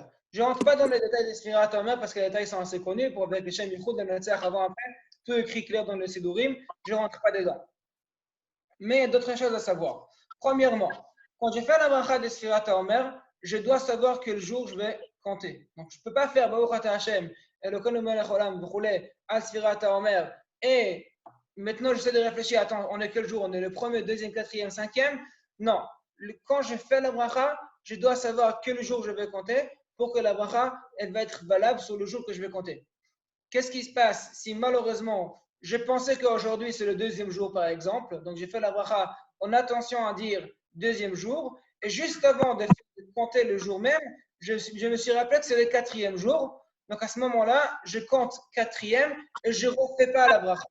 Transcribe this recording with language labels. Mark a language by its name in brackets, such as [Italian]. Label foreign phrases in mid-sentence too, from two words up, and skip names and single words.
[French] Je ne rentre pas dans les détails de [Hebrew] ספירת העומר [French] parce que les détails sont assez connus. Pour avec les [Hebrew] שם ייחוד, [French] le Netzach avant, après, tout écrit clair dans le Sidurim. Je ne rentre pas dedans. Mais il y a d'autres choses à savoir. Premièrement, quand je fais la bracha de [Hebrew] ספירת העומר, [French] je dois savoir quel jour je vais compter. Donc, je ne peux pas faire [Hebrew] ברוך אתה השם, אלוקינו מלך עולם, וכולי, על ספירת העומר, [French] et maintenant j'essaie de réfléchir, attends, on est quel jour? On est le premier, deuxième, quatrième, cinquième? Non. Quand je fais la bracha, je dois savoir quel jour je vais compter pour que la bracha, elle va être valable sur le jour que je vais compter. Qu'est-ce qui se passe si malheureusement, je pensais qu'aujourd'hui c'est le deuxième jour par exemple, donc j'ai fait la bracha en attention à dire deuxième jour, et juste avant de compter le jour même, je me suis rappelé que c'est le quatrième jour, donc à ce moment-là, je compte quatrième et je ne refais pas la bracha.